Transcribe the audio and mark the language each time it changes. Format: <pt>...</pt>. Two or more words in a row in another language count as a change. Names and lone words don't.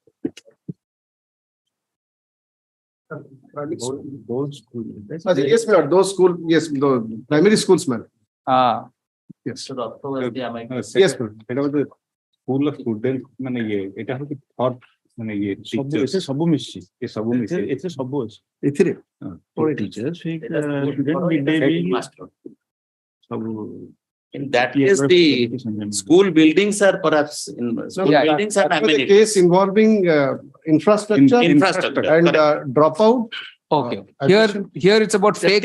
<en>Those schools. Yes, my lord. Those school, yes, the primary schools, man. Yes. Yes, sir. It was the school of students. It has to be thought</en> <or>ମାନେ ଇଏ ସବୁ ଏଥିରେ ସବୁ ମିଶିଛି ଏ ସବୁ ମିଶିଛି। ଏଥିରେ ସବୁ ଅଛି ଏଥିରେ</or> <en>teachers midday ସବୁ In that case, the school buildings are perhaps, school buildings are The amenities. case involving infrastructure Infrastructure, and correct. dropout. Okay, here it's about fake</en>